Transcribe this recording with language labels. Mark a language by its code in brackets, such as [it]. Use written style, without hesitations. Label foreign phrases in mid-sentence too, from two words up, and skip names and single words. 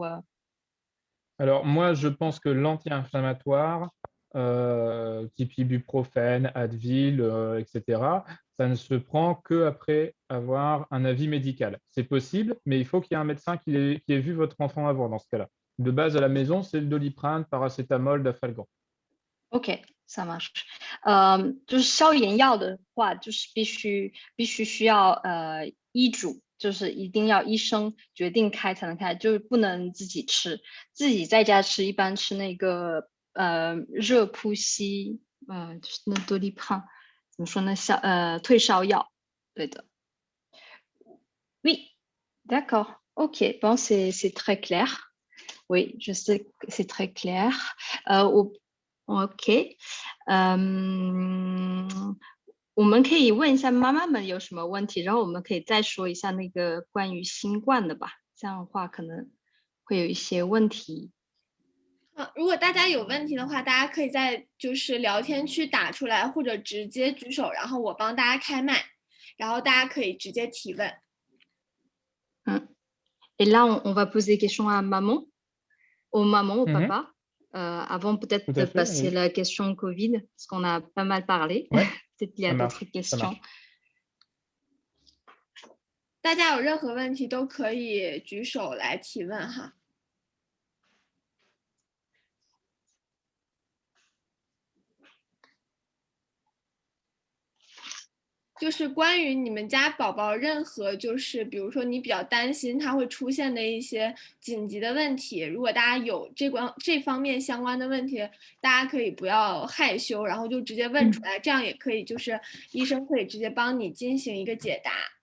[fr] Alors moi, je pense que l'anti-inflammatoire, type ibuprofène, Advil, etc., ça ne se prend qu'après avoir un avis médical. C'est possible, mais il faut qu'il y ait un médecin qui ait vu votre enfant avant dans ce cas-là. De base, à la maison, c'est le Doliprane, paracétamol, Dafalgan. OK, ça marche. [zh] 就是消炎药的话，就是必须需要医嘱，就是一定要医生决定开才能开，就是不能自己吃。自己在家吃，一般吃那个热扑吸，就是那多利胖，怎么说呢？退烧药，对的。 [fr] Oui, d'accord. Ok, bon, c'est très clair. Oui, je sais que c'est très clair. [zh] OK，我们可以问一下妈妈们有什么问题，然后我们可以再说一下那个关于新冠的吧，这样的话可能会有一些问题。如果大家有问题的话，大家可以在就是聊天区打出来，或者直接举手，然后我帮大家开麦，然后大家可以直接提问。 [fr] Et là, on va poser des questions à maman, aux mamans, au Mhm, papa, avant peut-être tout de à fait, passer oui. la question Covid, parce qu'on a pas mal parlé. Ouais, Peut-être qu'il y a ça d'autres marche, ça questions. marche. [zh] 大家有任何问题都可以举手来提问哈。就是关于你们家宝宝任何就是比如说你比较担心他会出现的一些紧急的问题，如果大家有这方面相关的问题，大家可以不要害羞，然后就直接问出来，这样也可以就是医生可以直接帮你进行一个解答。